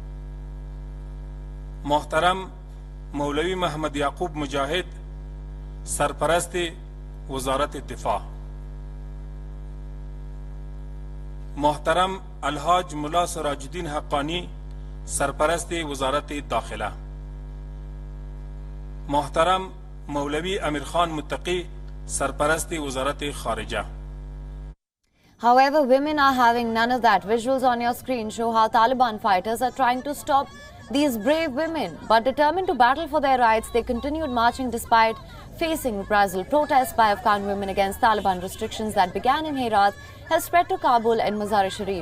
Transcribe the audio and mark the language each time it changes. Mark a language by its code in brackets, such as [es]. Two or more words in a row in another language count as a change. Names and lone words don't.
[fa] محترم مولوی محمد یعقوب مجاهد سرپرست وزارت الدفاع، محترم الحاج ملا سراج الدین حقانی سرپرست وزارت داخله، محترم مولوی امیر خان متقی سرپرست وزارت خارجه. [en] However, women are having none of that. Visuals on your screen show how Taliban fighters are trying to stop these brave women. But determined to battle for their rights, they continued marching despite facing reprisal. Protests by Afghan women against Taliban restrictions that began in Herat has spread to Kabul and Mazar-e-Sharif.